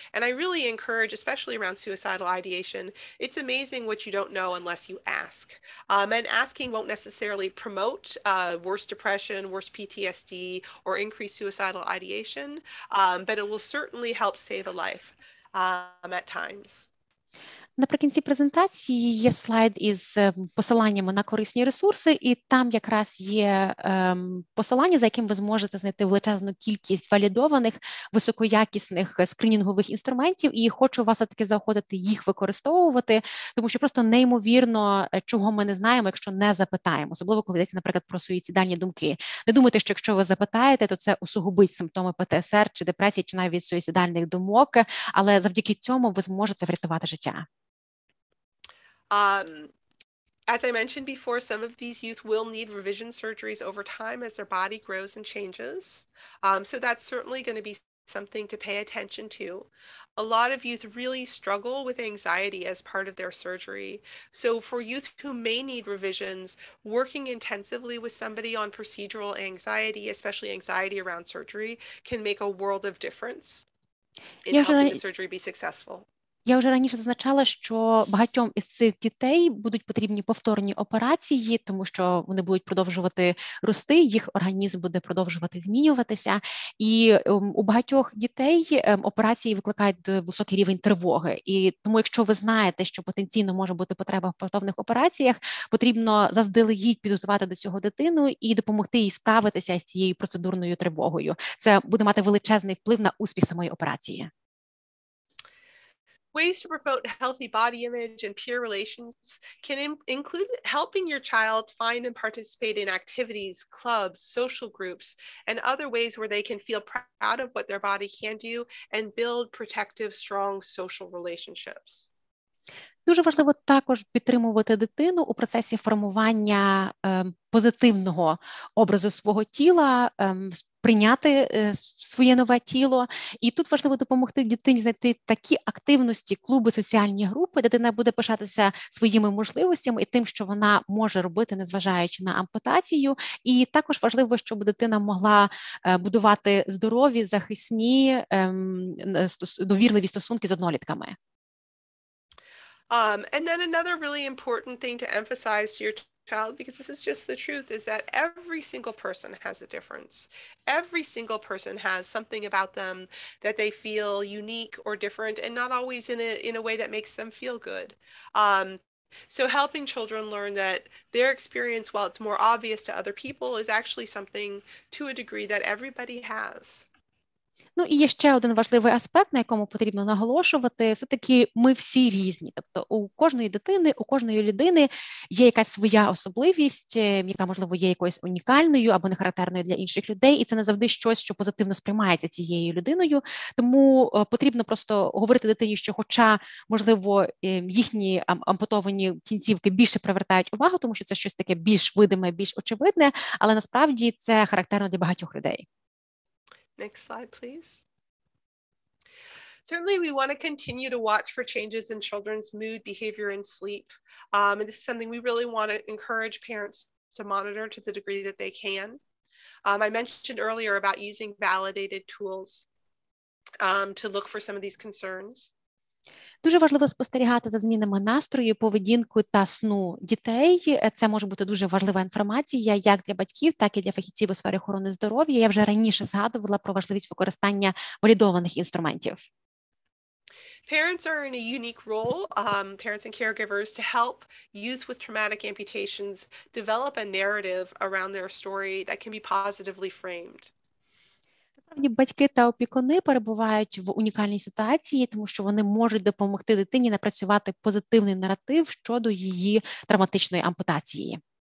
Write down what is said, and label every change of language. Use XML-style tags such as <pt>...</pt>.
<en>And I really encourage, especially around suicidal ideation, it's amazing what you don't know unless you ask. And asking won't necessarily promote worse depression, worse PTSD, or increase suicidal ideation, but it will certainly help save a life at times.</en> <uk>Наприкінці презентації є слайд із посиланнями на корисні ресурси, і там якраз є посилання, за яким ви зможете знайти величезну кількість валідованих, високоякісних скринінгових інструментів, і хочу вас все-таки заохотити їх використовувати, тому що просто неймовірно, чого ми не знаємо, якщо не запитаємо, особливо коли йдеться, наприклад, про суїцидальні думки. Не думайте, що якщо ви запитаєте, то це усугубить симптоми ПТСР чи депресії, чи навіть суїцидальних думок, але завдяки цьому ви зможете врятувати життя.</uk> <en>As I mentioned before, some of these youth will need revision surgeries over time as their body grows and changes. So that's certainly going to be something to pay attention to. A lot of youth really struggle with anxiety as part of their surgery. So for youth who may need revisions, working intensively with somebody on procedural anxiety, especially anxiety around surgery, can make a world of difference in helping the surgery be successful.</en> <uk>Я вже раніше зазначала, що багатьом із цих дітей будуть потрібні повторні операції, тому що вони будуть продовжувати рости, їх організм буде продовжувати змінюватися. І у багатьох дітей операції викликають високий рівень тривоги. І тому, якщо ви знаєте, що потенційно може бути потреба в повторних операціях, потрібно заздалегідь підготувати до цього дитину і допомогти їй справитися з цією процедурною тривогою. Це буде мати величезний вплив на успіх самої операції.</uk> <en>Ways to promote healthy body image and peer relations can include helping your child find and participate in activities, clubs, social groups, and other ways where they can feel proud of what their body can do and build protective, strong social relationships.</en> <uk>Дуже важливо також підтримувати дитину у процесі формування позитивного образу свого тіла, прийняти своє нове тіло. І тут важливо допомогти дитині знайти такі активності, клуби, соціальні групи, де дитина буде пишатися своїми можливостями і тим, що вона може робити, незважаючи на ампутацію. І також важливо, щоб дитина могла будувати здорові, захисні, довірливі стосунки з однолітками.</uk> <en>And then another really important thing to emphasize to your child, because this is just the truth, is that every single person has a difference. Every single person has something about them that they feel unique or different, and not always in a way that makes them feel good. So helping children learn that their experience, while it's more obvious to other people, is actually something to a degree that everybody has.</en> <uk>Ну і є ще один важливий аспект, на якому потрібно наголошувати. Все-таки ми всі різні. Тобто у кожної дитини, у кожної людини є якась своя особливість, яка, можливо, є якоюсь унікальною або не характерною для інших людей, і це не завжди щось, що позитивно сприймається цією людиною. Тому потрібно просто говорити дитині, що хоча, можливо, їхні ампутовані кінцівки більше привертають увагу, тому що це щось таке більш видиме, більш очевидне, але насправді це характерно для багатьох людей.</uk> <en>Next slide, please. Certainly, we want to continue to watch for changes in children's mood, behavior, and sleep. And this is something we really want to encourage parents to monitor to the degree that they can. I mentioned earlier about using validated tools to look for some of these concerns.</en> <uk>Дуже важливо спостерігати за змінами настрою, поведінку та сну дітей. Це може бути дуже важлива інформація як для батьків, так і для фахівців у сфері охорони здоров'я. Я вже раніше згадувала про важливість використання валідованих інструментів.</uk> <en>Parents are in a unique role, parents and caregivers, to help youth with traumatic amputations develop a narrative around their story that can be positively framed.</en> <uk>Насправді, батьки та опікуни перебувають в унікальній ситуації, тому що вони можуть допомогти дитині напрацювати позитивний наратив щодо її травматичної ампутації.</uk>